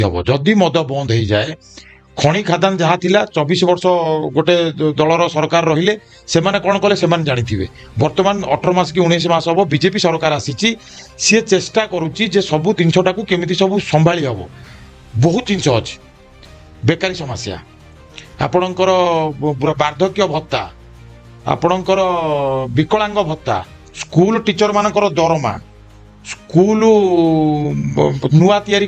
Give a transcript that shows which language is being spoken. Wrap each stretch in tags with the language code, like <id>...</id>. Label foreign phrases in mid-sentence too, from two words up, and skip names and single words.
<or>হব যদি মদ বন্ধ হয়ে যায় খଣି খাଦାନ ଯାହା ଥିଲା 24 ବର୍ଷ ଗୋଟେ ଦଳର ସରକାର ରହିଲେ ସେମାନେ କ'ଣ କଲେ ସେମାନେ ଜାଣିଥିବେ ବର୍ତ୍ତମାନ 18 ମାସ କି 19 ମାସ ହବ ବିଜେପି ସରକାର ଆସିଛି ସିଏ ଚେଷ୍ଟା କରୁଛି ଯେ ସବୁ ଜିନିଷଟାକୁ କେମିତି ସବୁ ସମ୍ଭାଳି ହବ ବହୁତ ଜିନିଷ ଅଛି ବେକାରୀ ସମସ୍ୟା ଆପଣଙ୍କର ବାର୍ଦ୍ଧକ୍ୟ ଭତ୍ତା ଆପଣଙ୍କର ବିକଳାଙ୍ଗ ଭତ୍ତା ସ୍କୁଲ ଟିଚର ମାନଙ୍କର ଦରମା ସ୍କୁଲ ନୂଆ ତିଆରି</or>